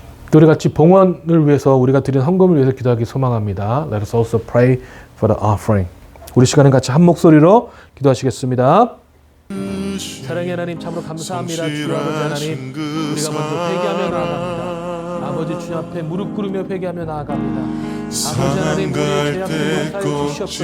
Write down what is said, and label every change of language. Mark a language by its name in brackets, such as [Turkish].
[Korean] 또 우리 같이 봉헌을 위해서 우리가 드린 헌금을 위해서 기도하기 소망합니다. [English] Let us also pray for the offering. [Korean] 우리 시간은 같이 한 목소리로 기도하시겠습니다. 사랑의 하나님 참으로 감사합니다. 주여 아버지 하나님 우리가 먼저 회개하며 나아갑니다. 아버지 주님 앞에 무릎 꿇으며 회개하며 나아갑니다. 아버지 하나님 우리의 죄악을 용서하여 주시옵소서.